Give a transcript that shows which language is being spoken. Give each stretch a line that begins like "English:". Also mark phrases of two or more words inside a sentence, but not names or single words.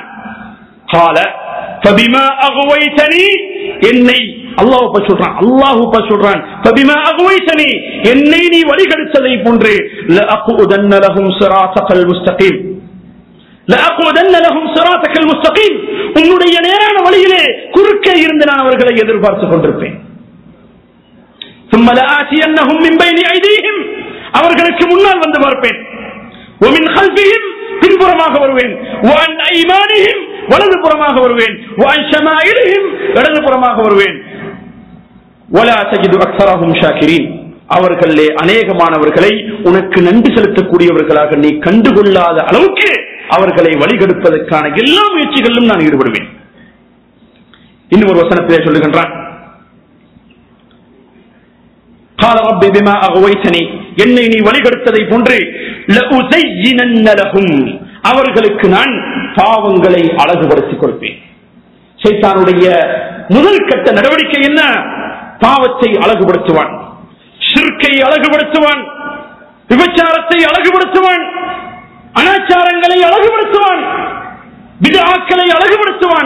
Arabic: قال فبما أغويتني,
Tamil: என்னை அல்லாஹ் சொல்றான், அல்லாஹ் சொல்றான்,
Arabic: فبما أغويتني,
Tamil: என்னை நீ வழிகெடுத்ததை போன்று
Arabic: لأقعدن لهم صراطك المستقيم, لأقعدن لهم صراطك المستقيم,
Tamil: உன்னுடைய நேரான வழியிலே குறுக்கே இருந்து நான் அவர்களை எதிர்பார்த்துக் கொண்டிருப்பேன்.
Arabic: ثم لآتينهم من بين أيديهم,
Tamil: அவர்களுக்கு முன்னால் வந்து பார்ப்பேன்.
Arabic: ومن خلفهم,
Tamil: பின்புறமாக வருவேன்.
Arabic: وعن أيمانهم,
Tamil: வலது புறமாக வருவேன்.
Arabic: وعن شمائلهم,
Tamil: இடது புறமாக வருவேன்.
Arabic: ولا تجد أكثرهم شاكرين,
Tamil: அவர்களே அநேகமானவர்களை உனக்கு நன்றி செலுத்தக்கூடியவர்களாக நீ கண்டுகொள்ளாத அளவுக்கு அவர்களை வழிகெடுப்பதற்கான எல்லா முயற்சிகளிலும் நான் ஈடுபடுவேன். இன்னும் ஒரு வசனத்திலே சொல்லுகின்றான்,
Arabic: قال رب بما أغويتني,
Tamil: என்னை நீ வழிகெடுத்ததை போன்று
Arabic: لأزينن لهم,
Tamil: அவர்களுக்கு நான் பாவங்களை அழகுபடுத்திக் கொடுப்பேன். ஷைத்தானுடைய முதல் கட்ட நடவடிக்கை என்ன? பாவத்தை அழகுபடுத்துவான், ஷிர்கை அழகுபடுத்துவான், விபச்சாரத்தை அழகுபடுத்துவான், அனாச்சாரங்களை அழகுபடுத்துவான், பித்ஆக்களை அழகுபடுத்துவான்.